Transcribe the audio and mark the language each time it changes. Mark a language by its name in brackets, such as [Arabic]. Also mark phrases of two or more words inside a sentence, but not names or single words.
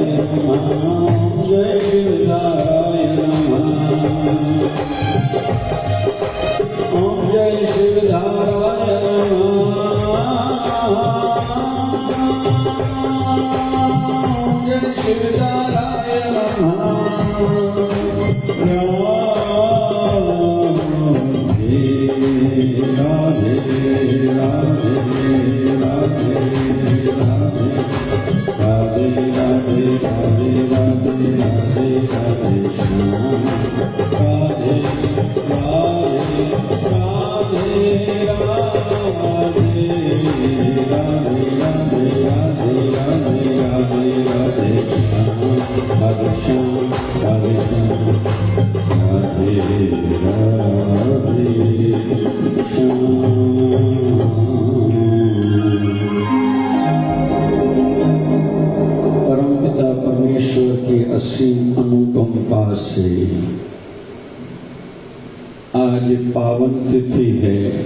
[Sanskrit] नमः जय शिवधाराय नमः ओम जय शिवधाराय नमः जय शिवधाराय नमः [Hindi] राधे राधे राधे राधे राधे राधे राधे राधे राधे राधे श्याम राधे राधे राधे राधे राधे राधे राधे राधे राधे राधे श्याम राधे श्याम राधे राधे श्याम। परमपिता परमेश्वर की असीम अनुकंपा से आज पावन तिथि है।